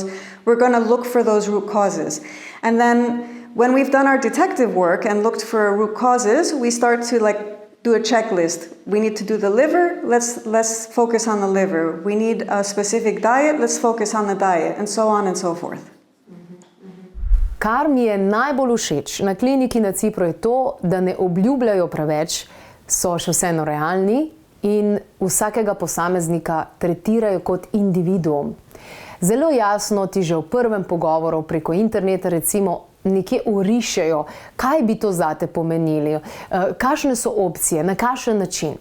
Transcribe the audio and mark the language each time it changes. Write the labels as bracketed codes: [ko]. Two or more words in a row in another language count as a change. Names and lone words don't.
[en] We're going to look for those root causes. And then when we've done our detective work and looked for root causes, we start to do a checklist. We need to do the liver, let's focus on the liver. We need a specific diet, let's focus on the diet, and so on and so forth. [sl] Kar mi je najbolj všeč na kliniki na Cipru je to, da ne obljubljajo preveč, so še vseeno realni in vsakega posameznika tretirajo kot individuum. Zelo jasno ti že v prvem pogovoru preko interneta recimo nekje orišejo, kaj bi to zate pomenili, kakšne so opcije, na kakšen način.